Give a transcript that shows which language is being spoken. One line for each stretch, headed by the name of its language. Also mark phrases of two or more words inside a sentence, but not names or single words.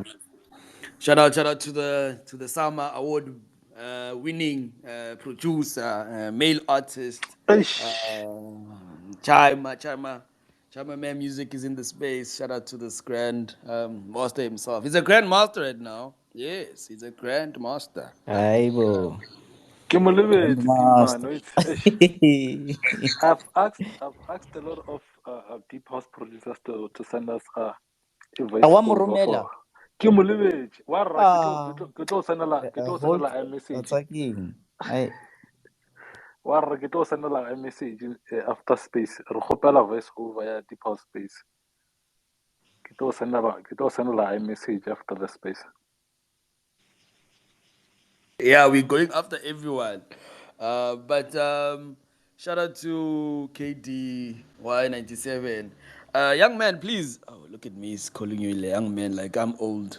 English: Shout out to the Sama Award winning producer, male artist, Eish. Chima Man Music is in the space. Shout out to this grand master himself. He's a grand master right now. Yes, he's a grand master. Aibo.
Northern Sotho: Ke mo lebetse
English: Grandmaster. Timano. Eish. I've asked a lot of deep house producers to send us a voice
Northern Sotho: Awa mo
English: over for.
Northern Sotho: romela. Ke mo lebetse. Wa rra Ah, ke tlo sendela
English: hold. message. That's again. I
Northern Sotho: Wa rra ke tlo sendela
English: message after space.
Northern Sotho: Re gopela
English: voice over
Northern Sotho: ya
English: deep house space.
Northern Sotho: Ke tlo sendela
English: message after the space. Yeah, we're going after everyone. But shout out to KDY 97. Young man, please. Oh, look at me. He's calling you a young man like I'm old.